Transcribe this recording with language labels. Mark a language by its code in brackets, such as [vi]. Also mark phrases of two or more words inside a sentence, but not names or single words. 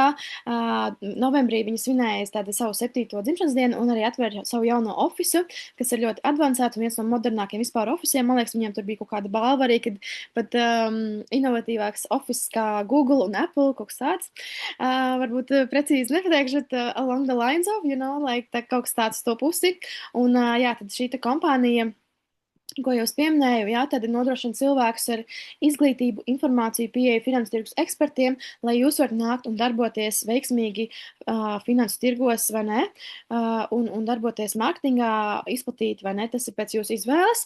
[lv] Novembrī viņi svinēja tādu savu 7. dzimšanas dienu un arī atvēra savu jauno ofisu, kas ir ļoti advancēts un viens no modernākiem vispār ofisiem. Man liekas, viņiem tur bija kaut kāda balva arī, kad pat inovatīvāks ofis kā Google un Apple, kaut kas tāds. Varbūt precīzi nepateikšu, bet [en] along the lines of, you know, like [lv] tā kaut kas tāds to pusi. Un, jā, tad šī kompānija, ko jau pieminēju, jā, tad nodrošina cilvēkus ar izglītību, informāciju, pieeju finansu tirgus ekspertiem, lai jūs varat nākt un darboties veiksmīgi finansu tirgos, vai ne, un darboties mārketingā, izplatīt, vai ne, tas ir pēc jūsu izvēles.